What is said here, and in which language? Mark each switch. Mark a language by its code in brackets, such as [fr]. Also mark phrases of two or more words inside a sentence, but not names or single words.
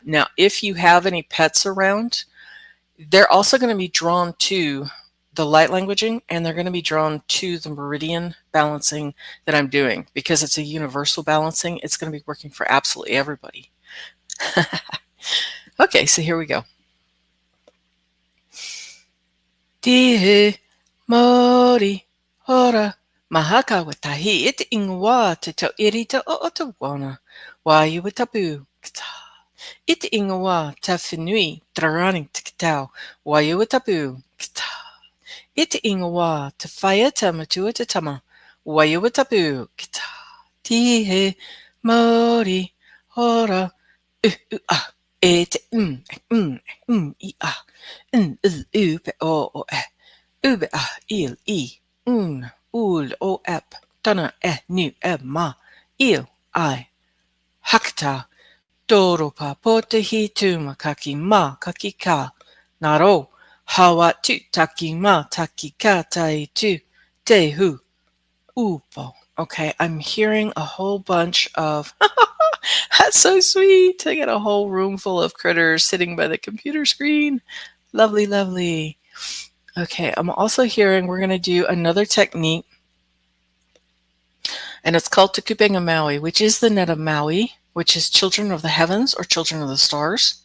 [en] Now, if you have any pets around, they're also going to be drawn to the light languaging, and they're going to be drawn to the meridian balancing that I'm doing because it's a universal balancing. It's going to be working for absolutely everybody. Okay, so here we go. Hea Motu Jan Mahaka watahi it ingwa te to irita o otawana. Wayu watabu kata. It ingwa ta finui trarani tikitao. Wayu watabu kata. It ingwa ta fayata matua te tama. Wayu watabu kata. Hea Motu Jan it I pe o ube il I ul o ep tana nu ma il I hakta doropa pote hitu makaki ma kaki ka naro hawa tu taki ma taki ka tai tu te hu upo. Okay, I'm hearing a whole bunch of that's so sweet. I got a whole room full of critters sitting by the computer screen. Lovely, lovely. Okay, I'm also hearing we're going to do another technique, and it's called Tukupenga Maui, which is the net of Maui, which is children of the heavens or children of the stars.